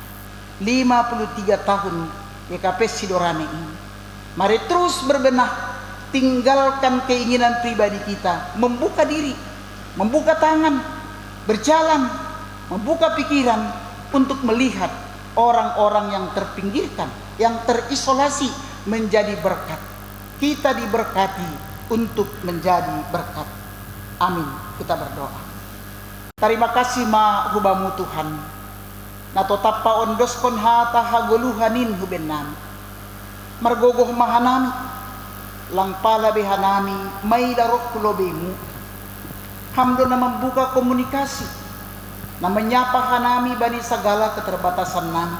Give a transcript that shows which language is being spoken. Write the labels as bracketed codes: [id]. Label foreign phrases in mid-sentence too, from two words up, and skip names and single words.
[id] 53 tahun YKP Sidorane ini, mari terus berbenah, tinggalkan keinginan pribadi kita, membuka diri, membuka tangan, berjalan, membuka pikiran untuk melihat orang-orang yang terpinggirkan, yang terisolasi menjadi berkat. Kita diberkati untuk menjadi berkat. Amin. Kita berdoa. Terima kasih [smr] ma hubamu [id] Tuhan. [smr] natotap pa ondos kon hata haguluhanin hubenami. Margogoh mahanami, lang palabi hanami, may larok kulobemu. Hamdo na [id] membuka komunikasi, [smr] na menyapa hanami bani [id] segala keterbatasan [smr] nami.